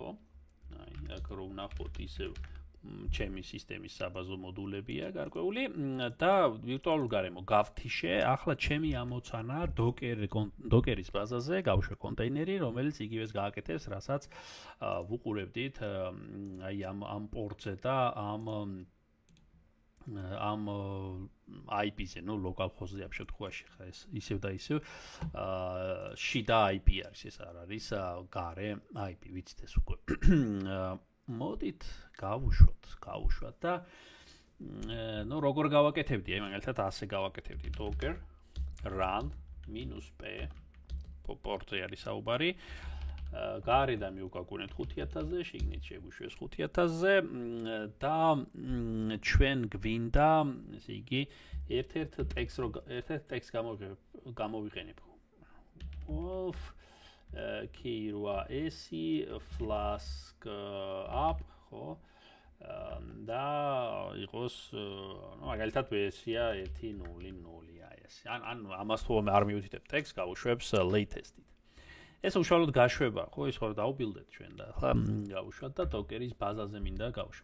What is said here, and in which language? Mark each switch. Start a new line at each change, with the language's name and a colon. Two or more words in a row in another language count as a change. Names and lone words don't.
Georgian: აი, აქ რო ვნახოთ ისევ ჩემი სისტემის საბაზო მოდულებია გარკვეული და ვირტუალურ გარემო გავთიშე. ახლა ჩემი ამოცანა Docker-ის ბაზაზე გავუშვე კონტეინერი, რომელიც იგივეს გააკეთებს, რასაც ვუყურებდით აი ამ პორტზე და ამ IP-ზე, ნუ
English: local host-
Georgian: ზე ამ შემთხვევაში ხა ეს ისევ და ისევ შიდა IP არის, ეს არ არის გარე IP, ვიცით ეს უკვე. მოდით გავუშვათ და ნუ როგორ გავაკეთებდი, აი მაგალითად ასე გავაკეთებდი Docker run -p პორტზე არის საუბარი. გარედან მივკაკუნეთ 5000-ზე, შიგნით შეგვიშვეს 5000-ზე და ჩვენ გვინდა, ესე იგი, ერთ-ერთ ტექსტს გამოვიყენებ. Kirua esi flask up, ხო? და იყოს, მაგალითად ვერსია 1.0.0 აი ეს. ან ამას თუ არ მივუთითებ ტექსტს, გავუშვებს latest-ით. ეს უშუალოდ გაშვება, ხო, ის ხო დაუბილდეთ ჩვენ და ახლა გავუშვათ და Docker-ის ბაზაზე მინდა გავუშვი.